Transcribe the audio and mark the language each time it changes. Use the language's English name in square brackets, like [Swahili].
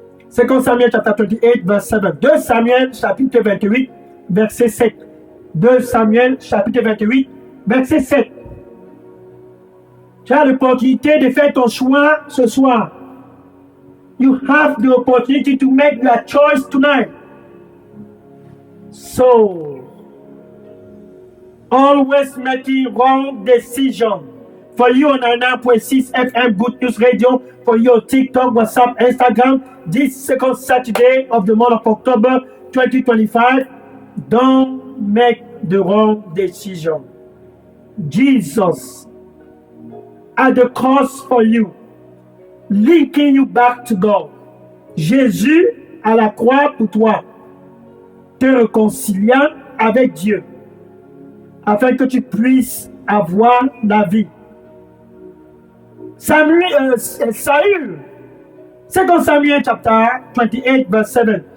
[English] 2 Samuel chapter 28, verse 7. [French] 2 Samuel chapitre 28, verset 7. 2 Samuel chapitre 28, verset 7. Tu as l'opportunité de faire ton choix ce soir. [English] You have the opportunity to make your choice tonight. So, always making wrong decision. For you on 9.6 FM Good News Radio, for your TikTok, WhatsApp, Instagram, this second Saturday of the month of October 2025, don't make the wrong decision. Jesus at the cross for you, linking you back to God. [French] Jésus à la croix pour toi, te réconciliant avec Dieu, afin que tu puisses avoir la vie. [English] Saül, 2 Samuel chapter 28, verse 7.